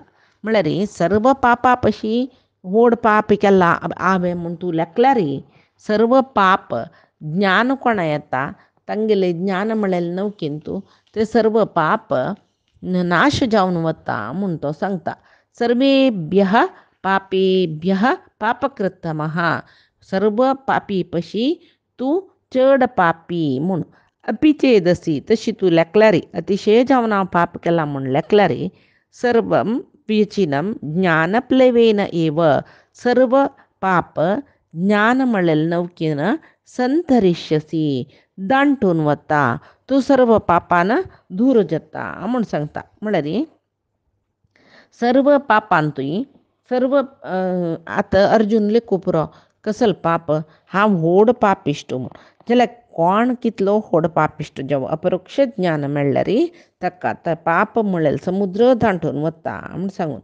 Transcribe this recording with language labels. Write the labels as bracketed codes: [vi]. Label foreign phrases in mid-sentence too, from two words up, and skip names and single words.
[kok] म्हळ्यार सर्व पापा पशी व्हड पाप केला हांवें म्हूण तूं लेखल्यार सर्व पाप ज्ञान कोणा येता तांगेलें ज्ञान म्हणलेलें नौकेंत ते सर्व पाप नाश जावन वता म्हूण तो सांगता. [sa] सर्वेभ्यः पापेभ्यः पापकृत्तमः [kok] सर्व पापी पशी तूं चड पापी म्हूण. [sa] अपि चेदसि [kok] तशी तूं लेखल्यार अतिशय जावन हांव पाप केला म्हूण लेखल्यार [sa] सर्वं विचिनं ज्ञानप्लवेन एव [kok] सर्व पाप ज्ञान म्हणलेलें नौकेन संतरिष्यसी दांटून वता, तूं सर्व पापान दूर जाता म्हूण सांगता. म्हळ्यार सर्व पापांतूय सर्व आतां अर्जून लेखू पुरो कसलो पाप हांव व्हड पापिश्ट म्हूण जाल्यार कोण कितलो व्हड पापिश्ट जावं अपरोक्ष ज्ञान मेळ्ळ्यार ताका पाप म्हणलेलें समुद्र दांटून वता म्हूण सांगून.